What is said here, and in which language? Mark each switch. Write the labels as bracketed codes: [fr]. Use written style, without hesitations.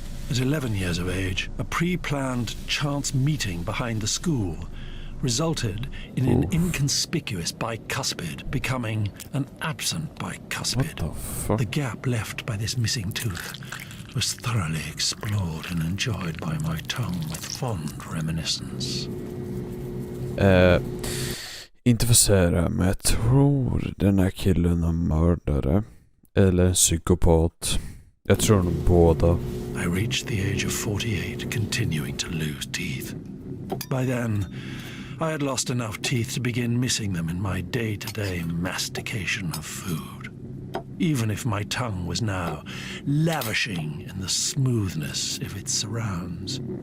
[en] At 11 years of age, a pre-planned chance meeting behind the school resulted in an inconspicuous bicuspid becoming an absent bicuspid. What the fuck? The gap left by this missing tooth was thoroughly explored and enjoyed by my tongue with fond reminiscence. [sv] Inte för säga, men jag tror den här killen är mördare. Eller en psykopat. Jag tror de båda. [en] I reached the age of 48, continuing to lose teeth. By then, I had lost enough teeth to begin missing them in my day-to-day mastication of food. Even if my tongue was now lavishing in the smoothness of its surrounds.